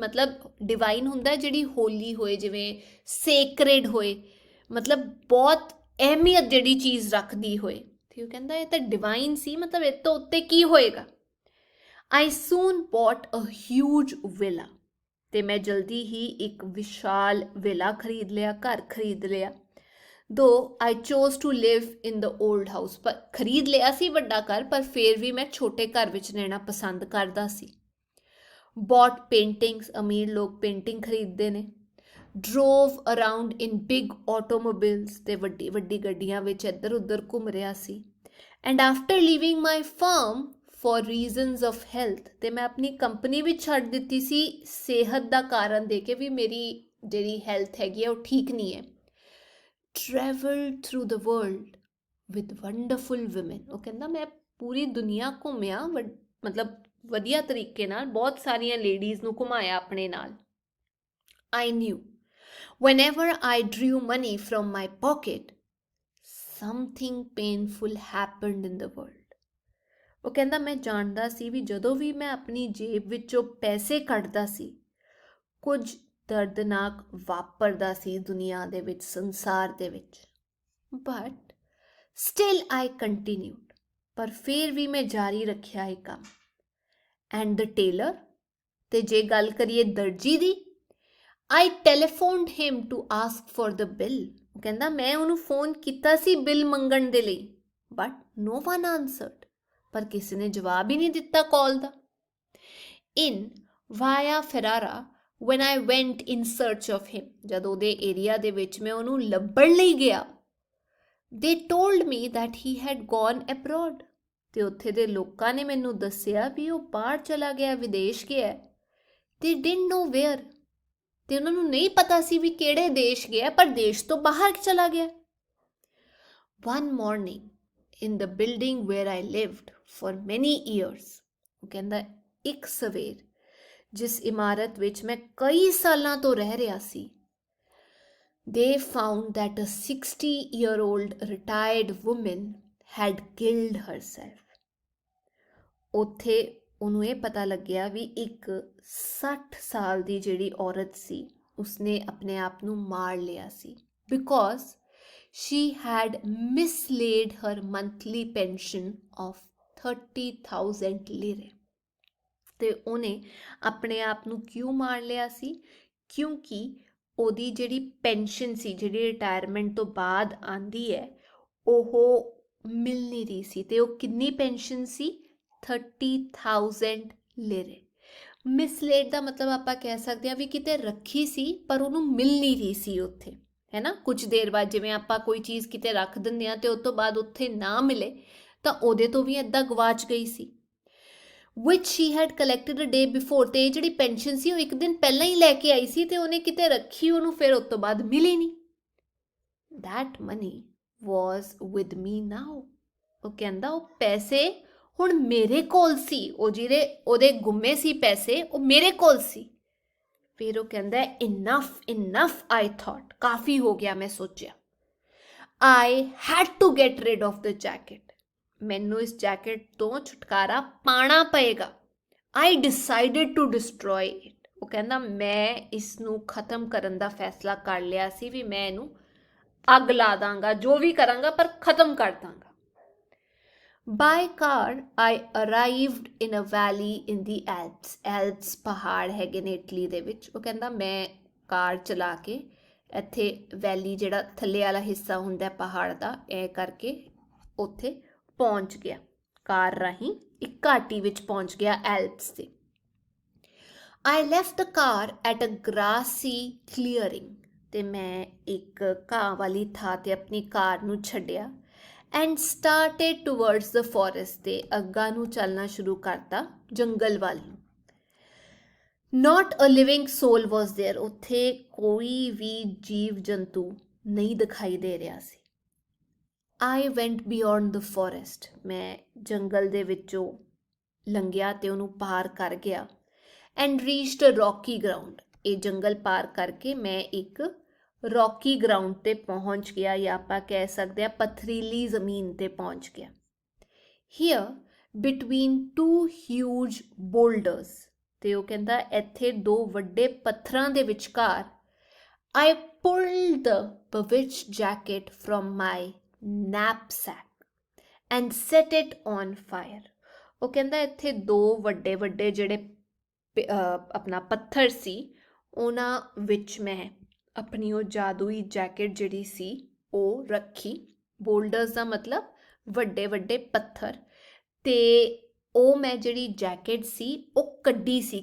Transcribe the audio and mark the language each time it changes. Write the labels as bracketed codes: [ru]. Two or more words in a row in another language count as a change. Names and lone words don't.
[pa] ਮਤਲਬ ਡਿਵਾਈਨ ਹੁੰਦਾ ਜਿਹੜੀ ਹੋਲੀ ਹੋਏ, ਜਿਵੇਂ ਸੇਕਰੇਡ ਹੋਏ, ਮਤਲਬ ਬਹੁਤ ਅਹਿਮੀਅਤ ਜਿਹੜੀ ਚੀਜ਼ ਰੱਖਦੀ ਹੋਏ। ਤੇ ਉਹ ਕਹਿੰਦਾ ਇਹ ਤਾਂ ਡਿਵਾਈਨ ਸੀ, ਮਤਲਬ ਇਹ ਤੋਂ ਉੱਤੇ ਕੀ ਹੋਏਗਾ। [en] I soon bought a huge villa। [pa] ਤੇ ਮੈਂ ਜਲਦੀ ਹੀ ਇੱਕ ਵਿਸ਼ਾਲ ਵਿਲਾ ਖਰੀਦ ਲਿਆ, ਘਰ ਖਰੀਦ ਲਿਆ। [en] Though I chose to live in the old house। [pa] ਪਰ ਖਰੀਦ ਲਿਆ ਸੀ ਵੱਡਾ ਘਰ, ਪਰ ਫਿਰ ਵੀ ਮੈਂ ਛੋਟੇ ਘਰ ਵਿੱਚ ਰਹਿਣਾ ਪਸੰਦ ਕਰਦਾ ਸੀ। [en] Bought paintings, [pa] ਅਮੀਰ ਲੋਕ ਪੇਂਟਿੰਗ ਖਰੀਦਦੇ ਨੇ। [en] Drove around in big automobiles। [pa] ਤੇ ਵੱਡੀ ਵੱਡੀ ਗੱਡੀਆਂ ਵਿੱਚ ਇੱਧਰ ਉੱਧਰ ਘੁੰਮ ਰਿਹਾ ਸੀ। [en] And after leaving my firm for reasons of health। [pa] ਤੇ ਮੈਂ ਆਪਣੀ ਕੰਪਨੀ ਵੀ ਛੱਡ ਦਿੱਤੀ ਸੀ ਸਿਹਤ ਦਾ ਕਾਰਨ ਦੇ ਕੇ ਵੀ ਮੇਰੀ ਜਿਹੜੀ ਹੈਲਥ ਹੈਗੀ ਹੈ ਉਹ ਠੀਕ ਨਹੀਂ ਹੈ। [en] Traveled through the world with wonderful women। [pa] ਉਹ ਕਹਿੰਦਾ ਮੈਂ ਪੂਰੀ ਦੁਨੀਆ ਘੁੰਮਿਆ, ਮਤਲਬ ਵਧੀਆ ਤਰੀਕੇ ਨਾਲ, ਬਹੁਤ ਸਾਰੀਆਂ ਲੇਡੀਜ਼ ਨੂੰ ਘੁਮਾਇਆ ਆਪਣੇ ਨਾਲ। [en] I knew whenever I drew money from my pocket, something painful happened in the world। [pa] ਉਹ ਕਹਿੰਦਾ ਮੈਂ ਜਾਣਦਾ ਸੀ ਵੀ ਜਦੋਂ ਵੀ ਮੈਂ ਆਪਣੀ ਜੇਬ ਵਿੱਚੋਂ ਪੈਸੇ ਕੱਢਦਾ ਸੀ, ਕੁਝ ਦਰਦਨਾਕ ਵਾਪਰਦਾ ਸੀ ਦੁਨੀਆ ਦੇ ਵਿੱਚ, ਸੰਸਾਰ ਦੇ ਵਿੱਚ। [en] But still I continued. [pa] ਪਰ ਫਿਰ ਵੀ ਮੈਂ ਜਾਰੀ ਰੱਖਿਆ ਇਹ ਕੰਮ। [en] And the tailor. [pa] ਤੇ ਜੇ ਗੱਲ ਕਰੀਏ ਦਰਜੀ ਦੀ, [en] I telephoned him to ask for the bill. [pa] ਉਹ ਕਹਿੰਦਾ ਮੈਂ ਉਹਨੂੰ ਫੋਨ ਕੀਤਾ ਸੀ ਬਿੱਲ ਮੰਗਣ ਦੇ ਲਈ, [en] but no one answered. [pa] ਪਰ ਕਿਸੇ ਨੇ ਜਵਾਬ ਹੀ ਨਹੀਂ ਦਿੱਤਾ ਕਾਲ ਦਾ। [en] in Via Ferrara when I went in search of him। [pa] ਜਦ ਉਹਦੇ ਏਰੀਆ ਦੇ ਵਿੱਚ ਮੈਂ ਉਹਨੂੰ ਲੱਭਣ ਲਈ ਗਿਆ, [en] they told me that he had gone abroad। [pa] ਤੇ ਉੱਥੇ ਦੇ ਲੋਕਾਂ ਨੇ ਮੈਨੂੰ ਦੱਸਿਆ ਵੀ ਉਹ ਬਾਹਰ ਚਲਾ ਗਿਆ, ਵਿਦੇਸ਼ ਗਿਆ। [en] they didn't know where। [pa] ਤੇ ਉਹਨਾਂ ਨੂੰ ਨਹੀਂ ਪਤਾ ਸੀ ਵੀ ਕਿਹੜੇ ਦੇਸ਼ ਗਿਆ, ਪਰ ਦੇਸ਼ ਤੋਂ ਬਾਹਰ ਚਲਾ ਗਿਆ। [en] one morning in the building where I lived for many years। [pa] ਉਹ ਕਹਿੰਦਾ ਇੱਕ ਸਵੇਰ ਜਿਸ ਇਮਾਰਤ ਵਿੱਚ ਮੈਂ ਕਈ ਸਾਲਾਂ ਤੋਂ ਰਹਿ ਰਿਹਾ ਸੀ, [en] they found that a 60-year-old retired woman had killed herself। [pa] ਉੱਥੇ ਉਹਨੂੰ ਇਹ ਪਤਾ ਲੱਗਿਆ ਵੀ ਇੱਕ 60 ਸਾਲ ਦੀ ਜਿਹੜੀ ਔਰਤ ਸੀ, ਉਸਨੇ ਆਪਣੇ ਆਪ ਨੂੰ ਮਾਰ ਲਿਆ ਸੀ, [en] because she had mislaid her monthly pension of 30,000 lire। [pa] ਤੇ ਉਹਨੇ ਆਪਣੇ ਆਪ ਨੂੰ ਕਿਉਂ ਮਾਰ ਲਿਆ ਸੀ? ਕਿਉਂਕਿ ਉਹਦੀ ਜਿਹੜੀ ਪੈਨਸ਼ਨ ਸੀ, ਜਿਹੜੀ ਰਿਟਾਇਰਮੈਂਟ ਤੋਂ ਬਾਅਦ ਆਉਂਦੀ ਹੈ, ਉਹ ਮਿਲ ਨਹੀਂ ਰਹੀ ਸੀ। ਤੇ ਉਹ ਕਿੰਨੀ ਪੈਨਸ਼ਨ ਸੀ? 30,000 ਲਿਰੇ। ਮਿਸਲੇਡ ਦਾ ਮਤਲਬ ਆਪਾਂ ਕਹਿ ਸਕਦੇ ਹਾਂ ਵੀ ਕਿਤੇ ਰੱਖੀ ਸੀ ਪਰ ਉਹਨੂੰ ਮਿਲ ਨਹੀਂ ਰਹੀ ਸੀ ਉੱਥੇ, ਹੈ ਨਾ। ਕੁਝ ਦੇਰ ਬਾਅਦ ਜਿਵੇਂ ਆਪਾਂ ਕੋਈ ਚੀਜ਼ ਕਿਤੇ ਰੱਖ ਦਿੰਦੇ ਹਾਂ ਤੇ ਉਸ ਤੋਂ ਬਾਅਦ ਉੱਥੇ ਨਾ ਮਿਲੇ, ਤਾਂ ਉਹਦੇ ਤੋਂ ਵੀ ਇੱਦਾਂ ਗਵਾਚ ਗਈ ਸੀ। [en] which she had collected a day before। [pa] ਤੇ ਇਹ ਜਿਹੜੀ ਪੈਨਸ਼ਨ ਸੀ ਉਹ ਇੱਕ ਦਿਨ ਪਹਿਲਾਂ ਹੀ ਲੈ ਕੇ ਆਈ ਸੀ ਤੇ ਉਹਨੇ ਕਿਤੇ ਰੱਖੀ, ਉਹਨੂੰ ਫਿਰ ਉਸ ਤੋਂ ਬਾਅਦ ਮਿਲੀ ਨਹੀਂ। [en] that money was with me now। [pa] ਉਹ ਕਹਿੰਦਾ ਉਹ ਪੈਸੇ ਹੁਣ ਮੇਰੇ ਕੋਲ ਸੀ, ਉਹ ਜਿਹੜੇ ਉਹਦੇ ਗੁੰਮੇ ਸੀ ਪੈਸੇ, ਉਹ ਮੇਰੇ ਕੋਲ ਸੀ। ਫਿਰ ਉਹ ਕਹਿੰਦਾ [en] enough I thought। [pa] ਕਾਫੀ ਹੋ ਗਿਆ, ਮੈਂ ਸੋਚਿਆ। [en] I had to get rid of the jacket। [pa] ਮੈਨੂੰ ਇਸ ਜੈਕਟ ਤੋਂ ਛੁਟਕਾਰਾ ਪਾਣਾ ਪਏਗਾ। [en] I decided to destroy it। [pa] ਉਹ ਕਹਿੰਦਾ ਮੈਂ ਇਸ ਨੂੰ ਖਤਮ ਕਰਨ ਦਾ ਫੈਸਲਾ ਕਰ ਲਿਆ ਸੀ ਵੀ ਮੈਂ ਇਹਨੂੰ ਅੱਗ ਲਾ ਦਾਂਗਾ, ਜੋ ਵੀ ਕਰਾਂਗਾ ਪਰ ਖਤਮ ਕਰ ਦਾਂਗਾ। [en] By car I arrived in a valley in the Alps [pa] ਪਹਾੜ ਹੈਗੇ ਨੇ ਇਟਲੀ ਦੇ ਵਿੱਚ। ਉਹ ਕਹਿੰਦਾ ਮੈਂ ਕਾਰ ਚਲਾ ਕੇ ਇੱਥੇ ਵੈਲੀ ਜਿਹੜਾ ਥੱਲੇ ਵਾਲਾ ਹਿੱਸਾ ਹੁੰਦਾ ਪਹਾੜ ਦਾ ਇਹ ਕਰਕੇ ਉੱਥੇ ਪਹੁੰਚ ਗਿਆ, ਕਾਰ ਰਾਹੀਂ ਇੱਕ ਘਾਟੀ ਵਿੱਚ ਪਹੁੰਚ ਗਿਆ ਐਲਪਸ ਦੇ। [en] I left the car at a grassy clearing [pa] ਤੇ ਮੈਂ ਇੱਕ ਘਾਹ ਵਾਲੀ ਥਾਂ ਤੇ ਆਪਣੀ ਕਾਰ ਨੂੰ ਛੱਡਿਆ [en] and started towards the forest [pa] ਤੇ ਅੱਗਾ ਨੂੰ ਚੱਲਣਾ ਸ਼ੁਰੂ ਕਰਤਾ ਜੰਗਲ ਵੱਲ ਨੂੰ। [en] Not a living soul was there [pa] ਉੱਥੇ ਕੋਈ ਵੀ ਜੀਵ ਜੰਤੂ ਨਹੀਂ ਦਿਖਾਈ ਦੇ ਰਿਹਾ ਸੀ। [en] I went beyond the forest [pa] ਮੈਂ ਜੰਗਲ ਦੇ ਵਿੱਚੋਂ ਲੰਘਿਆ ਤੇ ਉਹਨੂੰ ਪਾਰ ਕਰ ਗਿਆ [en] and reached a rocky ground [pa] ਇਹ ਜੰਗਲ ਪਾਰ ਕਰਕੇ ਮੈਂ ਇੱਕ ਰੌਕੀ ਗਰਾਊਂਡ ਤੇ ਪਹੁੰਚ ਗਿਆ ਜਾਂ ਆਪਾਂ ਕਹਿ ਸਕਦੇ ਹਾਂ ਪਥਰੀਲੀ ਜ਼ਮੀਨ ਤੇ ਪਹੁੰਚ ਗਿਆ। [en] Here between two huge boulders [pa] ਤੇ ਉਹ ਕਹਿੰਦਾ ਇੱਥੇ ਦੋ ਵੱਡੇ ਪੱਥਰਾਂ ਦੇ ਵਿਚਕਾਰ [en] I pulled the bewitched jacket from my knapsack and set it on fire [pa] ਉਹ ਕਹਿੰਦਾ ਇੱਥੇ ਦੋ ਵੱਡੇ ਵੱਡੇ ਜਿਹੜੇ ਆਪਣਾ ਪੱਥਰ ਸੀ ਉਹਨਾਂ ਵਿੱਚ ਮੈਂ ਆਪਣੀ ਉਹ ਜਾਦੂਈ ਜੈਕਟ ਜਿਹੜੀ ਸੀ ਉਹ ਰੱਖੀ। ਬੋਲਡਰਸ ਦਾ ਮਤਲਬ ਵੱਡੇ ਵੱਡੇ ਪੱਥਰ, ਤੇ ਉਹ ਮੈਂ ਜਿਹੜੀ ਜੈਕਟ ਸੀ ਉਹ ਕੱਢੀ ਸੀ।